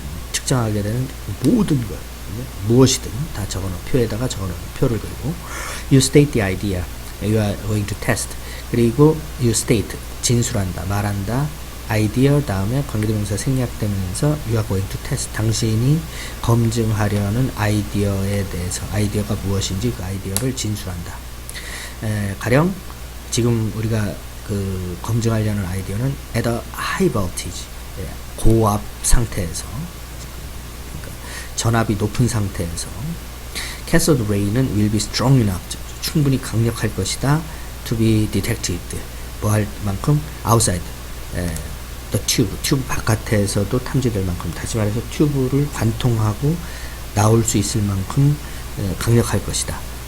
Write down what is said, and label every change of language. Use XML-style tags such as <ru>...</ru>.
<ko>측정하게 되는 모든 것, 무엇이든 다 표에다가 적어놓는 표를 그리고,</ko> <en>you state the idea you are going to test,</en> <ko>그리고 you state, 진술한다, 말한다, idea 다음에 관계대명사 생략되면서</ko> <en>you are going to test,</en> <ko>당신이 검증하려는 아이디어에 대해서, 아이디어가 무엇인지 그 아이디어를 진술한다. 가령 지금 우리가 그 검증하려는 아이디어는 at a high voltage, 고압 상태에서, 그러니까 전압이 높은 상태에서</ko> <en>cathode ray는 will be strong enough.</en> <ko>충분히 강력할 것이다.</ko> <en>to be detected.</en> <ko>뭐 할 만큼</ko> <en>outside the</en> <ko>튜브 바깥에서도 탐지될 만큼, 다시 말해서 튜브를 관통하고 나올 수 있을 만큼 강력할 것이다.</ko>